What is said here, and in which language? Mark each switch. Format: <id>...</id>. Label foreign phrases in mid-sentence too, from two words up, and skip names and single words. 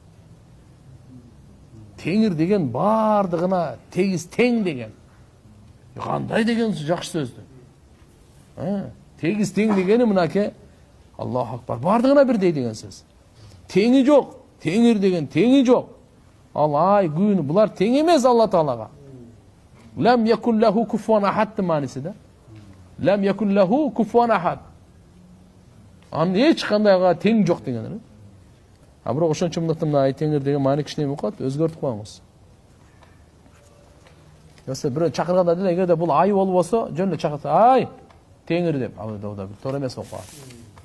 <ky>Теңир деген бардыгына тегиз тең деген. Кандай деген жакшы сөздү. Тегиз тең дегени мынаке</ky> <ar>الله أكبر.</ar> <ky>Бардыгына бирдей деген сөз. Теңи жок. Теңир деген теңи жок. Ал ай, күн булар тең эмес Алла Таалага.</ky> <ar>لم يكن له كفوا أحد мааниси да. لم يكن له كفوا أحد.</ar> <ky>Анын эч кандайга тең жок деген. А бирок ошончомдуктан мына ай Теңир деген маани кичине эме кылат, өзгөртүп коюңуз.</ky> <uz>Yo'qsa biri chaqirganda</uz> <ky>эгерде бул ай болбосо, жөн эле чакырса, ай Теңир деп, ал да туура эмес болуп калат.</ky>